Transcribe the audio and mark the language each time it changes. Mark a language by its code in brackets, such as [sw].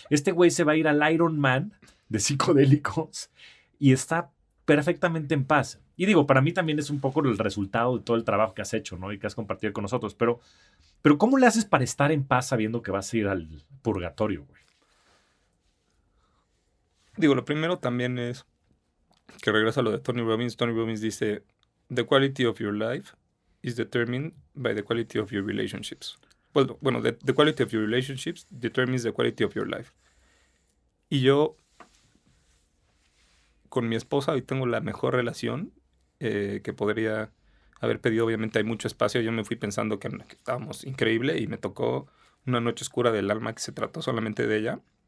[es] Este güey se va a ir al Iron Man de psicodélicos y está perfectamente en paz. Y digo, para mí también es un poco el resultado de todo el trabajo que has hecho, ¿no? Y que has compartido con nosotros. Pero ¿cómo le haces para estar en paz sabiendo que vas a ir al purgatorio, güey? Digo, lo primero también es que regresa a lo de Tony Robbins. [en] Tony Robbins [es] dice, [en] the quality of your life is determined by the quality of your relationships. [es] Bueno, [en] the quality of your relationships determines the quality of your life. [es] Y yo, con mi esposa, hoy tengo la mejor relación que podría haber pedido. Obviamente hay mucho espacio. Yo me fui pensando que estábamos increíble y me tocó una noche oscura del alma que se trató solamente de ella.